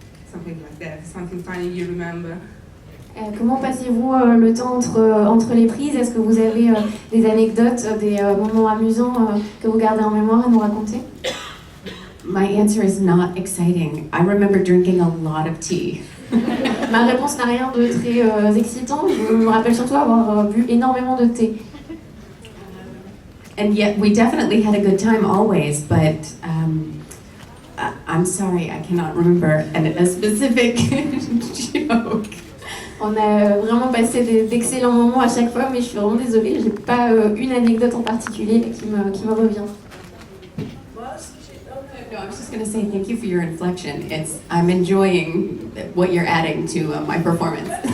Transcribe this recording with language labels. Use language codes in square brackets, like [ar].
[en] Something like that, something funny you remember? [fr] Comment passez-vous le temps entre les prises? Est-ce que vous avez des anecdotes, des moments amusants que vous gardez en mémoire à nous raconter? [en] My answer is not exciting. I remember drinking a lot of tea. [fr] Ma réponse n'a rien de très excitant. Je me rappelle surtout avoir bu énormément de thé. [en] And yet we definitely had a good time always, but I'm sorry, I cannot remember a specific joke. [fr] On a vraiment passé d'excellents moments à chaque fois, mais je suis vraiment désolée, j'ai pas une anecdote en particulier qui me revient. [en] No, I was just going to say thank you for your inflection. I'm enjoying what you're adding to my performance.